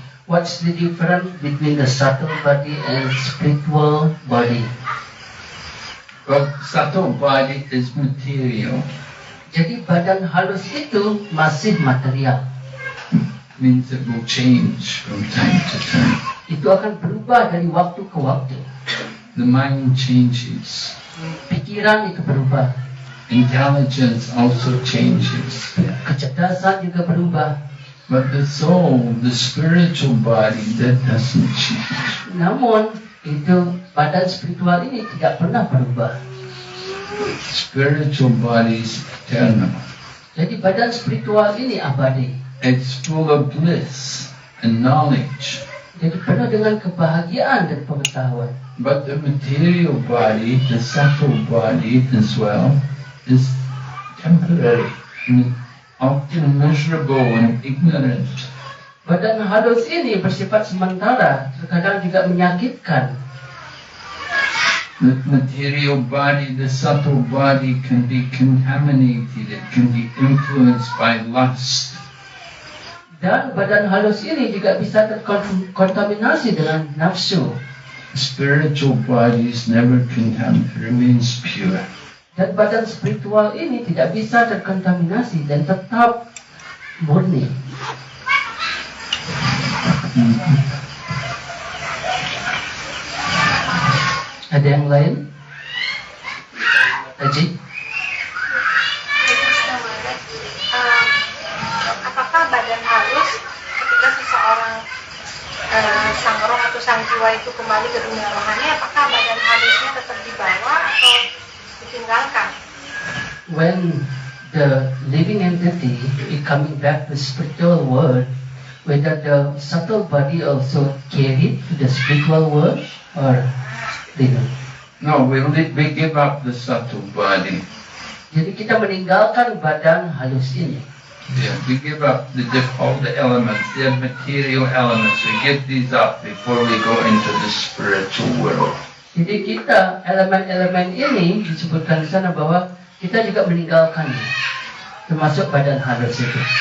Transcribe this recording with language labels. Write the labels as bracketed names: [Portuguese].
[English] What's the difference between the subtle body and spiritual body? Well, subtle body is material. [Indonesian] Jadi badan halus itu masih material. [English] Means it will change from time to time. [Indonesian] Itu akan berubah dari waktu ke waktu. [English] The mind changes. [Indonesian] Pikiran itu berubah. [English] Intelligence also changes. [Indonesian] Kecerdasan juga berubah. [English] But the soul, the spiritual body, that doesn't change. [Indonesian] Namun itu badan spiritual ini tidak pernah berubah. [English] Spiritual body is eternal. [Indonesian] Jadi badan spiritual ini abadi. [English] It's full of bliss and knowledge. [Indonesian] Jadi penuh dengan kebahagiaan dan pengetahuan. [English] But the material body, the subtle body as well, is temporary and often miserable and ignorant. [Indonesian] Badan halus ini bersifat sementara, terkadang juga menyakitkan. [English] The material body, the subtle body can be contaminated, it can be influenced by lust. [Indonesian] Dan badan halus ini juga bisa terkontaminasi dengan nafsu. [English] Spiritual body is never contaminated, remains pure. [Indonesian] Dan badan spiritual ini tidak bisa terkontaminasi dan tetap murni. Ada yang lain? Haji? Apakah badan halus ketika seseorang sang roh atau sang jiwa itu kembali ke dunia rohani, apakah badan halusnya tetap dibawa atau ditinggalkan? [English] When the living entity is coming back to spiritual world, whether the subtle body also carried to the spiritual world or [Indonesian] tidak. [English] No, we give up the subtle body. [Indonesian] Jadi kita meninggalkan badan halus ini. [English] Yeah, we give up all the elements, the material elements. We give these up before we go into the spiritual world. [Indonesian] Jadi kita elemen-elemen ini disebutkan di sana bahwa kita juga meninggalkannya, termasuk badan halus itu.